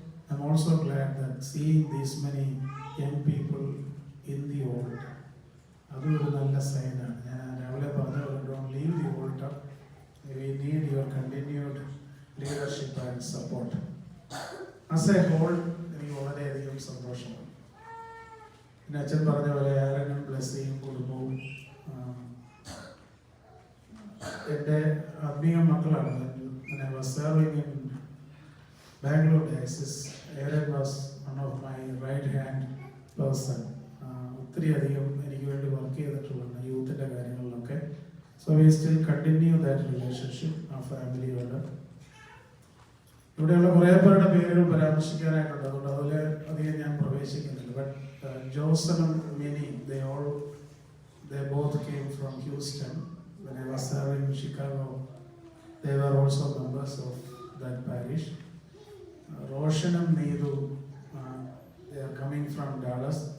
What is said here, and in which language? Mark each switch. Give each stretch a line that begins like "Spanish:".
English: I'm also glad that seeing these many young people in the altar,
Malayalam: അതൊരു നല്ല സൈനാണ്. ഞാൻ രാവിലെ പറഞ്ഞ
English: don't leave the altar. We need your continued leadership and support. As a whole,
Malayalam: എനിക്ക് വളരെയധികം സന്തോഷമാണ്. പിന്നെ അച്ഛൻ പറഞ്ഞ പോലെ ആരെങ്കിലും ബ്ലെസ്സിങ്ങും കുടുംബവും എൻ്റെ ആത്മീയ മക്കളാണ്.
English: When I was serving in Bangalore diocese, Aaron was one of my right hand person.
Malayalam: ഒത്തിരി അധികം എനിക്ക് വേണ്ടി വർക്ക് ചെയ്തിട്ടുള്ള യൂത്തിൻ്റെ കാര്യങ്ങളിലൊക്കെ.
English: So we still continue that relationship, our family-യോട്.
Malayalam: ഇവിടെയുള്ള കുറേ പേരുടെ പേരുകൾ പരാമർശിക്കാനായിട്ടുണ്ട്. അതുകൊണ്ട് അതിൽ അധികം ഞാൻ പ്രവേശിക്കുന്നില്ല.
English: But ജോസനും Mini, they both came from Houston. When I was serving in Chicago, they were also members of that parish. Roshanam Neeru, they are coming from Dallas.